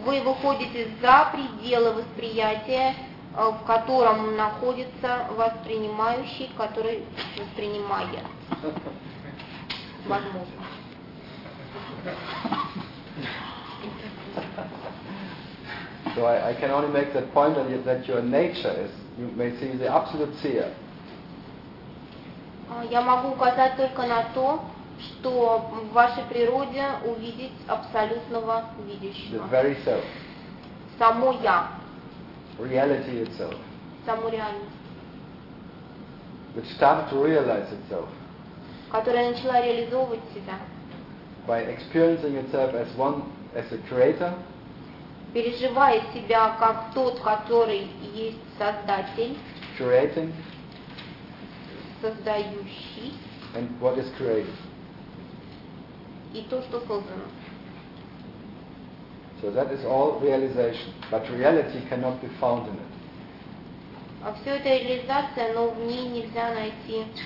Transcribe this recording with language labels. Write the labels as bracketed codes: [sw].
[ru] Вы выходите за пределы восприятия, в котором находится воспринимающий, который воспринимает. Возможно. [en] So I can only make that point that your nature is, you may see the absolute seer. [ru] Я могу указать только на то, что в вашей природе увидеть абсолютного видящего. [en] The very self. [ru] Само я. [en] Reality itself. [ru] Саму реальность. [en] Which started to realize itself. [ru] Которая начала реализовывать себя. [en] By experiencing itself as one, as a creator. [ru] Переживая себя как тот, который есть создатель. [en] Creating. [ru] Создающий. [en] And what is created. [ru] И то, что создано. [en] So that is all realization, but reality cannot be found in it. [ru] А все это реализация, но в ней нельзя найти